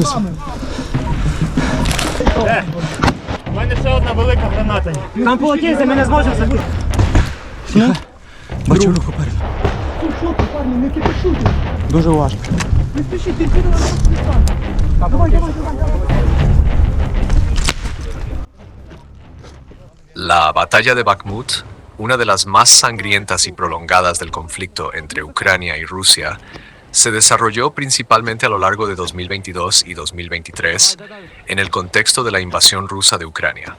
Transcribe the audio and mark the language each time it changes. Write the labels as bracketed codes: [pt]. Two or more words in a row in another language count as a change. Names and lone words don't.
[uk] У мене ще одна велика граната є. Там полотенце, ми не зможемо забути. Ну? Бачу рух попереду. Дуже уважно. Не спішіть, ти сюди на давай. [es] La batalla de Bakhmut, una de las más sangrientas y prolongadas del conflicto entre Ucrania y Rusia, se desarrolló principalmente a lo largo de 2022 y 2023 en el contexto de la invasión rusa de Ucrania.